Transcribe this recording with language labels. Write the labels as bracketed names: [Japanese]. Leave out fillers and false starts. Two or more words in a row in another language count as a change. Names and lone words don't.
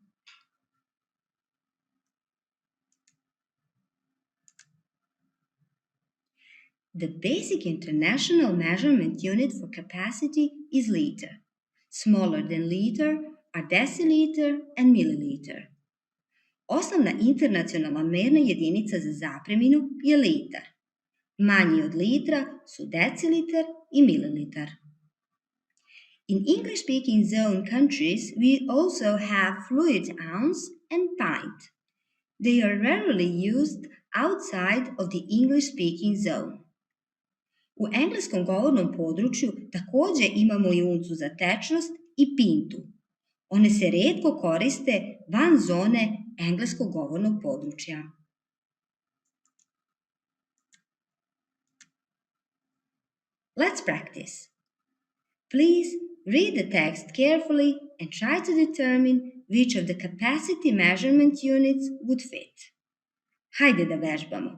[English] The basic international measurement unit for capacity is liter. Smaller than liter are deciliter and milliliter. [Serbian] Osnovna internacionalna merna jedinica za zapreminu je litar. Manji od litra su deciliter i mililiter. [English] In English-speaking zone countries, we also have fluid ounce and pint. They are rarely used outside of the English-speaking zone. [Serbian] U engleskom govornom području takođe imamo i uncu za tečnost i pintu. One se retko koriste van zone engleskog govornog područja. [English] Let's practice. Please read the text carefully and try to determine which of the capacity measurement units would fit. [Serbian] Hajde da vežbamo.